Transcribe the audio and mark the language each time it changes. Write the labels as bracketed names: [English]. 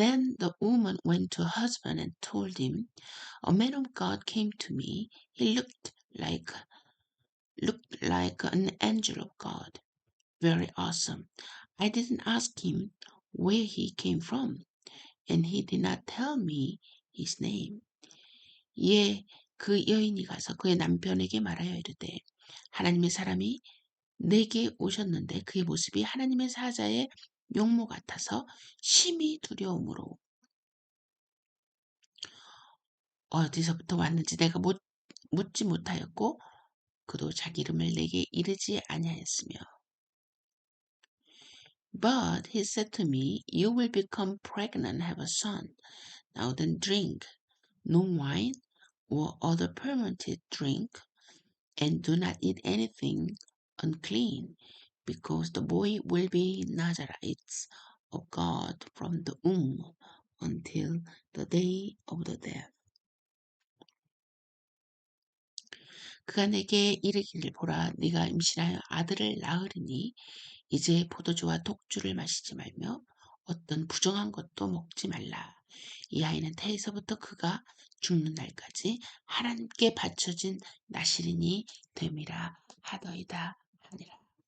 [English] Then the woman went to her husband and told him, A man of God came to me. He looked like an angel of God. Very awesome. I didn't ask him where he came from, and he did not tell me his name. [Korean] 예, 그 여인이 가서 그의 남편에게 말하여 이르되 하나님의 사람이 내게 오셨는데 그의 모습이 하나님의 사자의 용모 같아서 심히 두려움으로 어디서부터 왔는지 내가 묻지 못하였고 그도 자기 이름을 내게 이르지 아니하였으며 [English] But he said to me, You will become pregnant and have a son. Now then drink no wine or other fermented drink, and do not eat anything unclean, because the boy will be Nazarites of God from the womb until the day of the death. [Korean] 그가 내게 이르기를 보라, 네가 임신하여 아들을 낳으리니 이제 포도주와 독주를 마시지 말며 어떤 부정한 것도 먹지 말라. 이 아이는 태에서부터 그가 죽는 날까지 하나님께 바쳐진 나시린이 됨이라 하더이다 하니라.